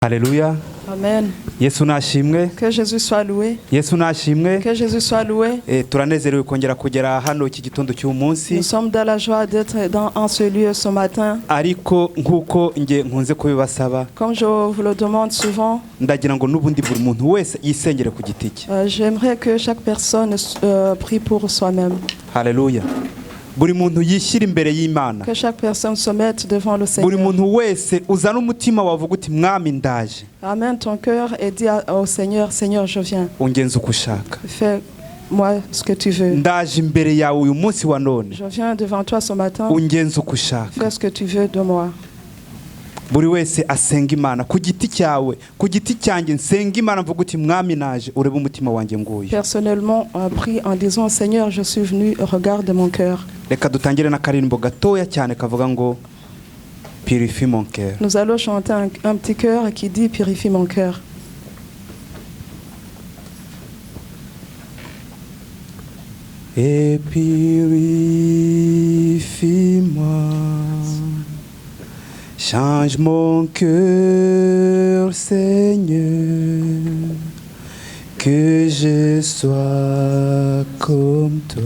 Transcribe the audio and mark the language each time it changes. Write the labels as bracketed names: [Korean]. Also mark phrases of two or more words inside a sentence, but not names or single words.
[French] Alléluia. Amen. [Kinyarwanda] Yesu nashimwe. [French] Que Jésus soit loué. [Kinyarwanda] Yesu nashimwe. [French] Que Jésus soit loué. [Kinyarwanda] Turanezerewe kongera kugera hano iki gitondo cy'umunsi. [French] Nous sommes dans la joie d'être en ce lieu ce matin. [Kinyarwanda] Ariko nkuko nge nkunze kubibasaba. [French] Comme je vous le demande souvent. [Kinyarwanda] Ndagira ngo nubundi buri muntu wese yisengere ku giti cye. [French] J'aimerais que chaque personne prie pour soi-même. Alléluia. [Kinyarwanda] Buri muntu yishyira imbere y'Imana. [French] Que chaque personne se mette devant le Seigneur. [Kinyarwanda] Buri muntu wese uzana umutima wavuga uti mwami ndaje. [French] Amène ton cœur et dis au Seigneur, Seigneur, je viens. [Kinyarwanda] Ungenza uko ushaka. [French] Fais-moi ce que tu veux. [Kinyarwanda] Ndaje imbere yawe uyu munsi wa none. [French] Je viens devant toi ce matin. [Kinyarwanda] Ungenza uko ushaka. [French] Fais ce que tu veux de moi. [Kinyarwanda] Buri wese asenga Imana ku giti cyawe, ku giti cyanjye nsenga Imana mvuga uti mwami naje urebe umutima wanjye nguyu. [French] Personnellement, prie en disant Seigneur, je suis venu, regarde mon cœur. [Kinyarwanda] Reka dutangire na karimbo gatoya cyane kavuga ngo [French] purifie mon cœur. Nous allons chanter un petit cœur qui dit purifie mon cœur. Et purifie-moi, change mon cœur, Seigneur, que je sois comme toi.